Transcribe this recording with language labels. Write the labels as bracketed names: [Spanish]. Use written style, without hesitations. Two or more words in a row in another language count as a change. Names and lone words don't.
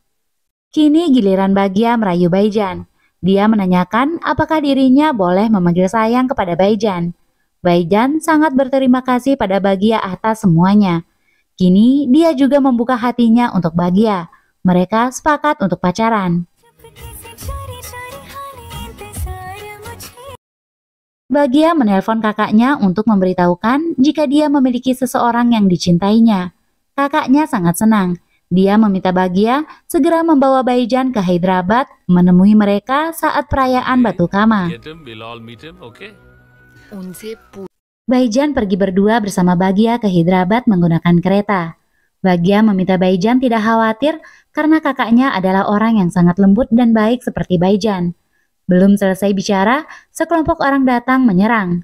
[Indonesian] Kini giliran Bagya merayu Baijan. Dia menanyakan apakah dirinya boleh memanggil sayang kepada Baijan. Baijan sangat berterima kasih pada Bagya atas semuanya. Kini dia juga membuka hatinya untuk Bagya. Mereka sepakat untuk pacaran. [Hindi] चुपके से चोरी चोरी हाले इंतजार मुझे [Indonesian] Bagya menelpon kakaknya untuk memberitahukan jika dia memiliki seseorang yang dicintainya. Kakaknya sangat senang. Dia meminta Bagya segera membawa Baijan ke Hyderabad menemui mereka saat perayaan Batukama. [English] Get him, we'll all meet him, okay? [Hindi] उनसे [Indonesian] Baijan pergi berdua bersama Bagya ke Hyderabad menggunakan kereta. Bagya meminta Baijan tidak khawatir karena kakaknya adalah orang yang sangat lembut dan baik seperti Baijan. Belum selesai bicara, sekelompok orang datang menyerang.